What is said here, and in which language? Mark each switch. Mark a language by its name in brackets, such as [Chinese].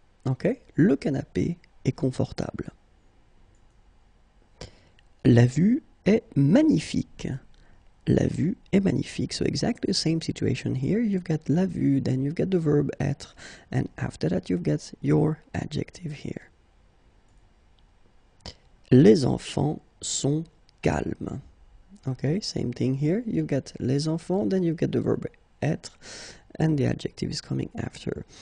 [French] Okay, le canapé est confortable. La vue est magnifique. La vue est magnifique. [English] So exactly the same situation here. You've got la vue, then you've got the verb être, and after that you've got your adjective here. [French] Les enfants sont calmes. [English] Okay, same thing here. You've got les enfants, then you've got the verb être, and the adjective is coming after.